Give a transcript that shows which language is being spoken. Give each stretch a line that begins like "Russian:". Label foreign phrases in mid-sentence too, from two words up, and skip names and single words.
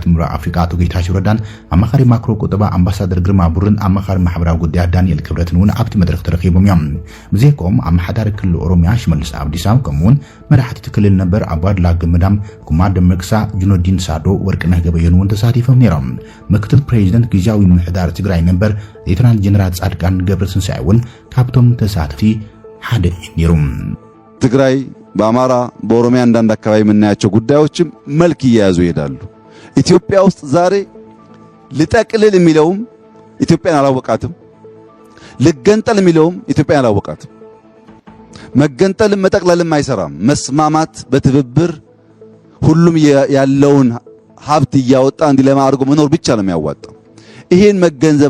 Tigrinya: ምብራቕ ኣፍሪካ ኣቶ ጌታቸው ረዳን ኣማኻሪ ማክሮ ቁጠባ ኣምባሳደር ግርማ ቡርን ኣማኻሪ ማሕበራዊ ጉዳያት ዳንኤል ክብረትን እውን ኣብቲ መድረክ ተረኺቦም እዮም ብዘይኮም ኣማሓዳሪ ክልል ኦሮሚያ ሽመልስ ኣብዲሳ ከምኡውን መራሕቲ ክልል ነበር ኣባድላ ገመዳም ኩማ ደመቅሳ ጁነዲን ሳዶ ወርቅነህ ገበየን እውን ተሳቲፎም ነይሮም ምክትል ፕሬዚደንት ጊዜያዊ ምሕዳር ትግራይ ነበር ሌተናንት ጀነራል ጻድቃን ገብረትንሳኤ እውን ካብቶም ተሳተፍቲ ሓደ ነይሮም
Amharic: ትግራይ በአማራ በኦሮሚያ አንዳንድ አካባቢ የምናያቸው ጉዳዮችም መልክ እየያዙ ይሄዳሉ ኢትዮጵያ ውስጥ ዛሬ ልጠቅልል የሚለውም ኢትዮጵያን አላወቃትም ልገንጠል የሚለውም ኢትዮጵያን አላወቃትም መገንጠልም መጠቅለልም አይሰራም መስማማት በትብብር ሁሉም ያለውን ሀብት እያወጣ እንዲለማ አድርጎ መኖር ብቻ ነው የሚያዋጣው ይሄን መገንዘብ